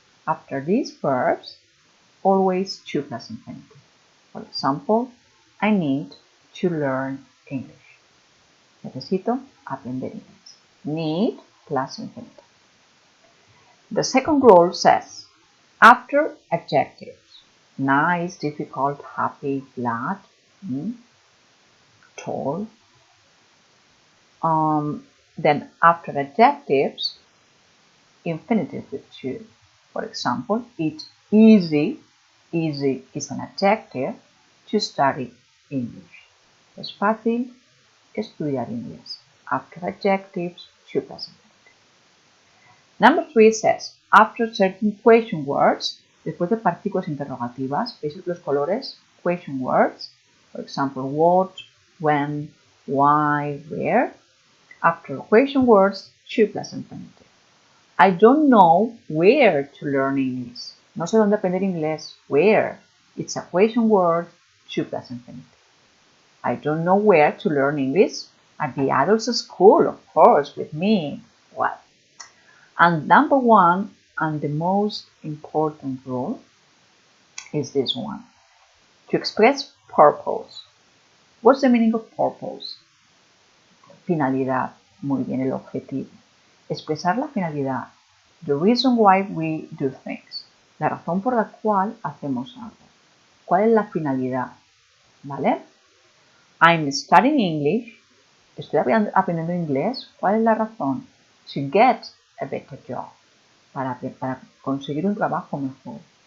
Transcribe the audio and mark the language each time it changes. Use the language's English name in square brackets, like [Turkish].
[English] After these verbs, always to plus infinitive. For example, I need to learn English. [Spanish] Necesito aprender inglés. [English] Need plus infinitive. The second rule says, after adjectives, nice, difficult, happy, glad, tall. Then after adjectives, infinitive with to. For example, it's easy. Easy is an adjective to study English. [Spanish] Es fácil estudiar inglés. [English] After adjectives, to plus infinitive. Number 3 says, after certain question words, [Spanish] después de partículas interrogativas, ¿veis los colores? [English] Question words, for example, what, when, why, where. After question words, to plus infinitive. I don't know where to learn English. [Spanish] No sé dónde aprender inglés. [English] Where? It's a question word, to plus infinitive. I don't know where to learn English. At the adults' school, of course, with me. Well, and number 1, and the most important rule, is this one. To express purpose. What's the meaning of purpose? Finalidad. [Spanish] Muy bien, el objetivo. Expresar la finalidad. [English] The reason why we do things. [Spanish] La razón por la cual hacemos algo. ¿Cuál es la finalidad? ¿Vale? [English] I'm studying English. [Spanish] Estoy aprendiendo inglés. ¿Cuál es la razón? [English] To get a better job. [Spanish] Para conseguir un trabajo mejor.